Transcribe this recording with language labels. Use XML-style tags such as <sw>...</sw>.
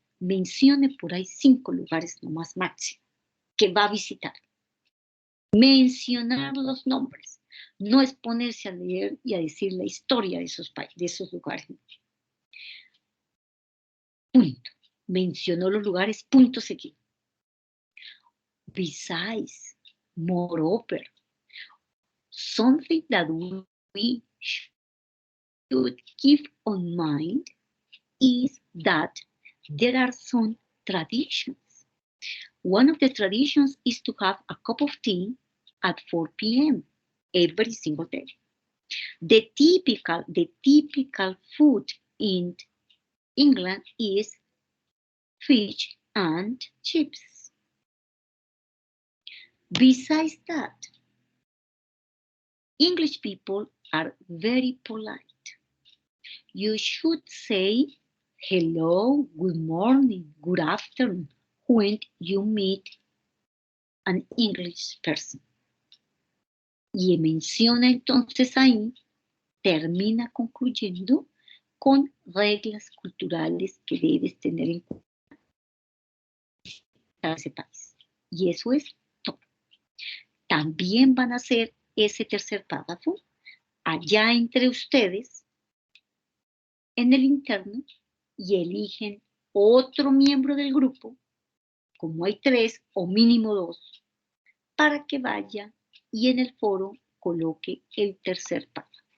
<es>Mencione por ahí 5 lugares nomás máximo que va a visitar. Mencionar los nombres. No es ponerse a leer y a decir la historia de esos lugares. Punto. Mencionó los lugares, punto seguido.</es> <en>Besides, moreover, something that we should keep on mind is that there are some traditions. One of the traditions is to have a cup of tea at 4 p.m. every single day. The typical food in England is fish and chips. Besides that, English people are very polite. You should say hello, good morning, good afternoon when you meet an English person.</en> <es>Y menciona entonces ahí, termina concluyendo con reglas culturales que debes tener en cuenta a ese país. Y eso es todo. También van a hacer ese tercer párrafo allá entre ustedes en el interno y eligen otro miembro del grupo, como hay 3 o mínimo 2, para que vaya y en el foro coloque el tercer párrafo.</es>